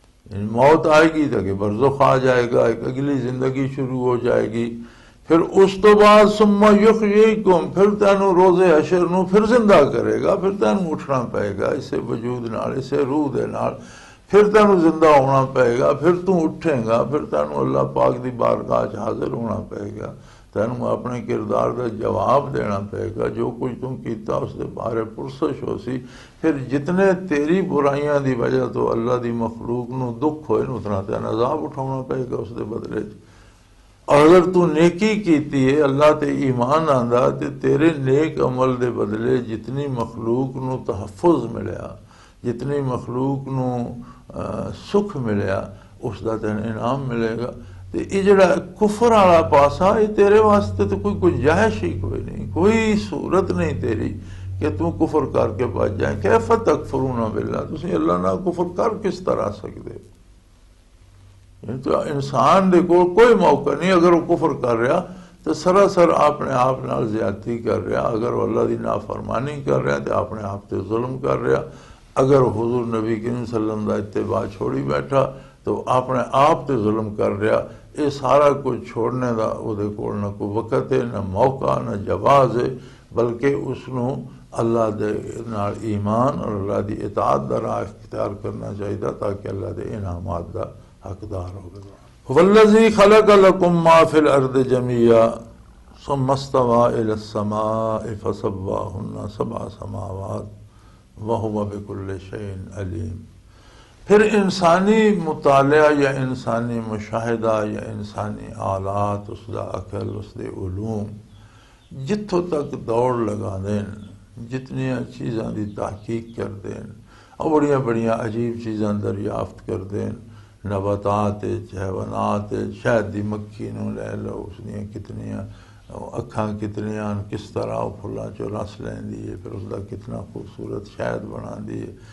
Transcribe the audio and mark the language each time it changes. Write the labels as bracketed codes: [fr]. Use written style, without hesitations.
[pa] یعنی موت آئے گی تو کہ برزخ آ جائے گا، ایک اگلی زندگی شروع ہو جائے گی، پھر اس تو بعد [ar] ثم یحییکم، [pa] پھر تینوں روز حشر نو پھر زندہ کرے گا، پھر تینوں اٹھنا پائے گا اسے وجود نال، اسے روح دے نال، پھر تینوں زندہ ہونا پائے گا، پھر تو اٹھیں گا، پھر تینوں اللہ پاک دی بارگاہ حاضر ہونا پائے گا، تینوں اپنے کردار کا جواب دینا پے گا. جو کچھ تم کیتا اس دے بارے پرسش ہو سی. پھر جتنے تیری برائیاں دی وجہ تو اللہ دی مخلوق نو دکھ ہوئے اتنا تین عذاب اٹھانا پے گا اس دے بدلے. اور اگر تو نیکی کیتی ہے اللہ تے ایمان آندا تے تیرے نیک عمل دے بدلے جتنی مخلوق نو تحفظ ملیا، جتنی مخلوق نو سکھ ملیا، اس دا تین انعام ملے گا. تے یہ جڑا کفر والا پاسا یہ تیرے واسطے تو کوئی گنجائش ہی کوئی نہیں، کوئی صورت نہیں تیری کہ تو کفر کر کے بچ جائیں. [ar] کیف تکفرون باللہ، [pa] تسی اللہ نہ کفر کر کس طرح سکتے؟ تو انسان دے کوئی موقع نہیں. اگر وہ کفر کر رہا تو سراسر اپنے آپ نال زیادتی کر رہا. اگر وہ اللہ دی نافرمانی کر رہا تو اپنے آپ تے ظلم کر رہا. اگر حضور نبی کریم صلی اللہ علیہ وسلم دا اتباع چھوڑی بیٹھا تو اپنے آپ تے ظلم کر رہا. یہ سارا کچھ چھوڑنے دا وہ دے کول نہ کوئی وقت ہے، نہ موقع، نہ جواز ہے، بلکہ اس نو اللہ دے نال ایمان اور اللہ دی اطاعت دا راہ اختیار کرنا چاہیے تاکہ اللہ دے انعامات دا حقدار ہو گئے. [ar] والذی خلق لکم ما فی الارض جميعا ثم استوى الى السماء فسواہن سبع سماوات وهو بكل شيء علیم. [pa] پھر انسانی مطالعہ یا انسانی مشاہدہ یا انسانی آلات، اس دا عقل، اس دے علوم جتوں تک دوڑ لگا دین، جتنی چیزاں دی تحقیق کر دین اور بڑیاں بڑیاں عجیب چیزاں دریافت کر دین، نباتات، حیوانات، شہد دی مکھی نو لے لو، اس دیاں کتنیاں اکھاں کتنیاں کس طرح وہ پھلاں چو رس لیندی ہے، پھر اس دا کتنا خوبصورت شہد بنا دی ہے.